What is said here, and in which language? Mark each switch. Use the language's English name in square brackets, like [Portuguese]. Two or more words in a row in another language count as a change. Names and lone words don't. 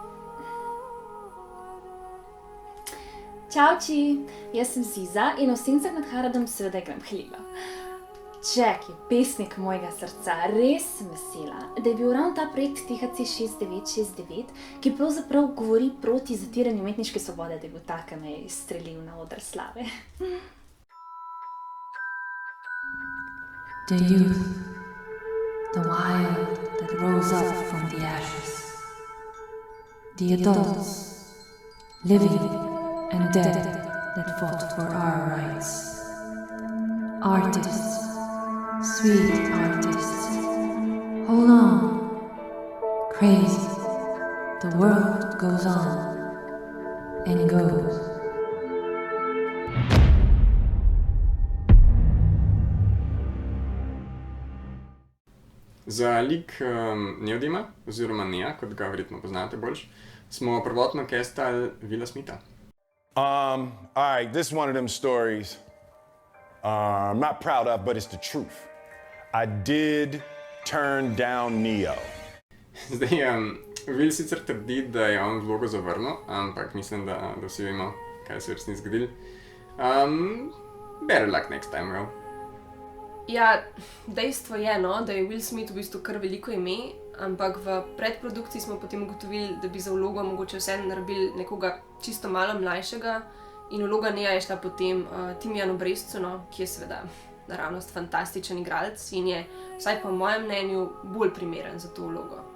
[Slovenian] Čauči, jaz sem Ziza in v Sencah nad Haradom seveda igram Hleba. Jack je pesnik mojega srca, res sem vesela, da je bil ravno ta projekt THC 6969, ki pravzaprav govori proti zatiranju umetniške svobode, da je bil ta, ki me je izstrelil na oder slave. [English] The youth, the wild that rose up from the ashes, the adults, living and dead that fought for our rights, artists, sweet artists, hold on, crazy, the world goes on and goes. [Slovenian] Za lik Neodima, oziroma Nea, kot ga verjetno poznate boljš, smo prvotno castali Willa Smitha. [English] Alright, this is one of them stories I'm not proud of, but it's the truth. I did turn down Neo. [Slovenian] Zdaj, Will sicer trdi, da je on vlogo zavrnil, ampak mislim, da vsi vemo, kaj se je resnici zgodilo. [English] Better luck next time, Will. [Slovenian] Ja, dejstvo je, no, da je Will Smith v bistvu kar veliko ime, ampak v predprodukciji smo potem ugotovili, da bi za vlogo mogoče vseeno naredili nekoga čisto malo mlajšega in vloga Nea je šla potem Timijanu Brescu, no, ki je seveda naravnost fantastičen igralec in je, vsaj po mojem mnenju, bolj primeren za to vlogo.